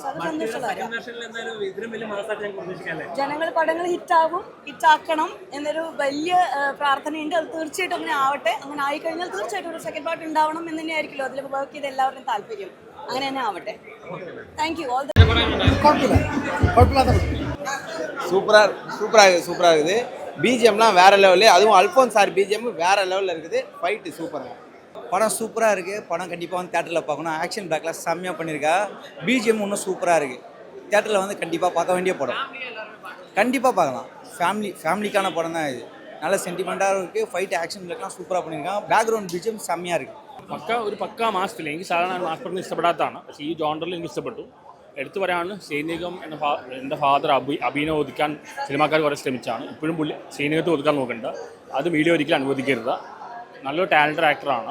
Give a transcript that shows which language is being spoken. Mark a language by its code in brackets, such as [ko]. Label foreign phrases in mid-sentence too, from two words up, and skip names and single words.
[ml] അത് സന്തോഷമുള്ള. ജനങ്ങൾ പടങ്ങൾ ഹിറ്റാക്കണം എന്നൊരു വലിയ പ്രാർത്ഥനയുണ്ട്. അത് തീർച്ചയായിട്ടും അങ്ങനെ ആവട്ടെ. അങ്ങനെ ആയിക്കഴിഞ്ഞാൽ തീർച്ചയായിട്ടും ഒരു [en] second part [ml] ഉണ്ടാവണം എന്ന് തന്നെയായിരിക്കുമല്ലോ അതിൽ വർക്ക് ചെയ്ത് എല്ലാവരുടെയും താല്പര്യം. അങ്ങനെ തന്നെ ആവട്ടെ. [en] thank you. [ta] சூப்பராக இருக்குது. பிஜிஎம்லாம் வேறு லெவலு. அதுவும் அல்ஃபோன்ஸ் சார் பிஜிஎம் வேறு லெவலில் இருக்குது. ஃபைட்டு சூப்பராக. படம் சூப்பராக இருக்குது. படம் கண்டிப்பாக வந்து தேட்டரில் பார்க்கணும். [en] action packlam [ta] செம்மையாக பண்ணியிருக்கா. பிஜிஎம் இன்னும் சூப்பராக இருக்குது. தேட்டரில் வந்து கண்டிப்பாக பார்க்க வேண்டிய படம். கண்டிப்பாக பார்க்கலாம். ஃபேமிலிக்கான படம் தான் இது. நல்ல சென்டிமெண்ட்டாக இருக்குது. [en] fight action packlam [ta] സൂപ്പറാக பண்ணியிருக்கான். [en] background BGM [ml] സെമ്മയാണ് இருக்குது. പക്ക [en] mass film. [ml] എനിക്ക് സാധാരണ മാസ് പടം ഇഷ്ടപ്പെടാത്തതാണ്. പക്ഷേ ഈ ജോണ്ടറിൽ എനിക്ക് ഇഷ്ടപ്പെട്ടു. എടുത്തു പറയാനാണ് സൈനികം എൻ്റെ ഫാദർ അഭിനയം ഒതുക്കാൻ സിനിമാക്കാർ കുറേ ശ്രമിച്ചാണ്. ഇപ്പോഴും പുള്ളി സൈനികത്തെ ഒതുക്കാൻ നോക്കുന്നുണ്ട്. അത് മീഡിയ ഒരിക്കലും അനുവദിക്കരുത്. നല്ലൊരു [en] talented actor.